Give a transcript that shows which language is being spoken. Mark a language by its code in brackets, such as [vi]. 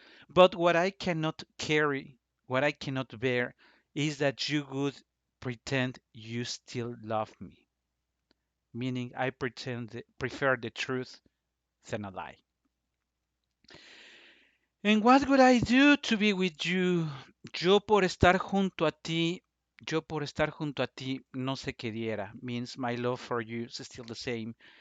[en] But what I cannot carry, what I cannot bear, is that you would pretend you still love me. Meaning, I prefer the truth than a lie. And what would I do to be with you? [es] Yo por estar junto a ti, yo por estar junto a ti, no sé qué diera. [en] Means my love for you is still the same.